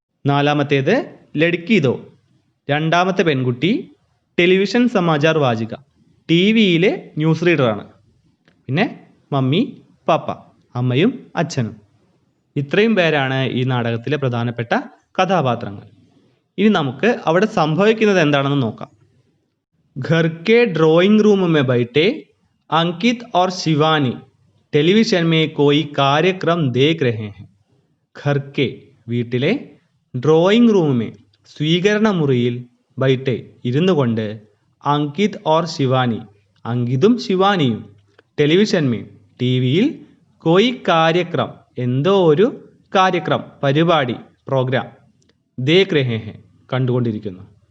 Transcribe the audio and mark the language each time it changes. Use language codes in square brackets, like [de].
[ml] നാലാമത്തേത് [hi] ലഡ്കി ദോ, [ml] രണ്ടാമത്തെ പെൺകുട്ടി [hi] ടെലിവിഷൻ സമാചാർ വാചിക, [ml] TV-യിലെ ന്യൂസ് റീഡറാണ്. പിന്നെ മമ്മി പാപ്പ, അമ്മയും അച്ഛനും. ഇത്രയും പേരാണ് ഈ നാടകത്തിലെ പ്രധാനപ്പെട്ട കഥാപാത്രങ്ങൾ. ഇനി നമുക്ക് അവിടെ സംഭവിക്കുന്നത് എന്താണെന്ന് നോക്കാം. [hi] घर के ड्राइंग रूम में बैठे अंकित और शिवानी टेलीविजन में कोई कार्यक्रम देख रहे हैं. घर के, [ml] വീട്ടിലെ, ഡ്രോയിങ് റൂമിൽ, സ്വീകരണ മുറിയിൽ, [hi] ബൈറ്റെ, [ml] ഇരുന്നു കൊണ്ട്, [hi] Ankit or Shivani, [ml] അങ്കിതും ശിവാനിയും, [hi] television may, [ml] TV-യിൽ, [hi] കോയി കാര്യക്രം, [ml] എന്തോ ഒരു കാര്യക്രം, പരിപാടി, പ്രോഗ്രാം, [hi] ദേഖ് രഹേ ഹെ, [ml] കണ്ടുകൊണ്ടിരിക്കുന്നു.